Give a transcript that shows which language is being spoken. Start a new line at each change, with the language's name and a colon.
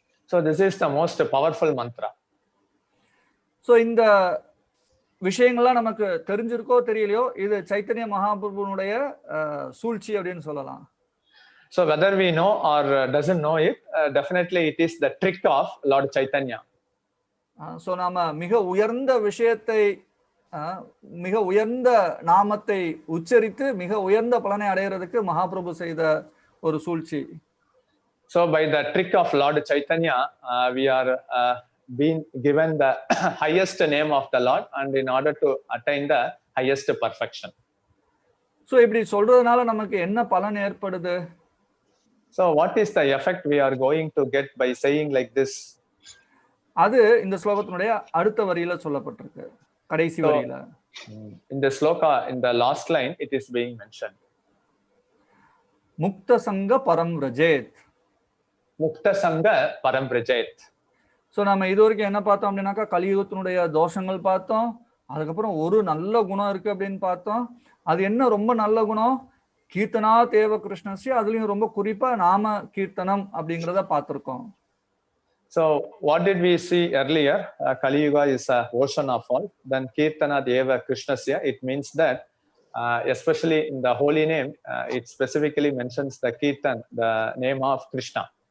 English: So this is the most powerful mantra.
Tamil: So இந்த விஷயங்கள்லாம் நமக்கு தெரிஞ்சிருக்கோ தெரியலையோ இது சைத்தன்ய மகாபிரபுனுடைய சூழ்ச்சி அப்படின்னு சொல்லலாம்.
English: So whether we know or doesn't know it, definitely it is the trick of Lord Chaitanya.
Tamil: So நாம மிக உயர்ந்த விஷயத்தை, மிக உயர்ந்த நாமத்தை உச்சரித்து மிக உயர்ந்த பலனை அடைகிறதுக்கு மகாபிரபு செய்த ஒரு சூழ்ச்சி.
English: So by the trick of Lord Chaitanya, we are being given the highest name of the Lord, and in order to attain the highest perfection.
Tamil: So இப்படி சொல்றதுனால நமக்கு என்ன பலன் ஏற்படுது?
English: So what is the effect we are going to get by saying like this?
Tamil: அது இந்த ஸ்லோகத்தினுடைய அடுத்த வரியில சொல்லப்பட்டிருக்கு, கடைசி வரியில.
English: In the sloka, in the last line, it is being mentioned.
Sanskrit: முக்த சங்க பரம் ரஜேத். முக்த சங்க பரம் ரஜேத்.
Tamil: ஸோ நம்ம இது வரைக்கும் என்ன பார்த்தோம் அப்படின்னாக்கா கலியுகத்தினுடைய தோஷங்கள் பார்த்தோம். அதுக்கப்புறம் ஒரு நல்ல குணம் இருக்கு அப்படின்னு பார்த்தோம். அது என்ன ரொம்ப நல்ல குணம்?
Sanskrit: கீர்த்தனா தேவ கிருஷ்ணஸ்ய,
Tamil: அதுலயும் ரொம்ப குறிப்பா நாம கீர்த்தனம் அப்படிங்கிறத பார்த்திருக்கோம்.
English: So what did we see earlier? Kali Yuga is a ocean of all. Then
Sanskrit: Kirtana Deva Krishnasya,
English: it means that especially in the holy name, it specifically mentions the Kirtan, the name of Krishna.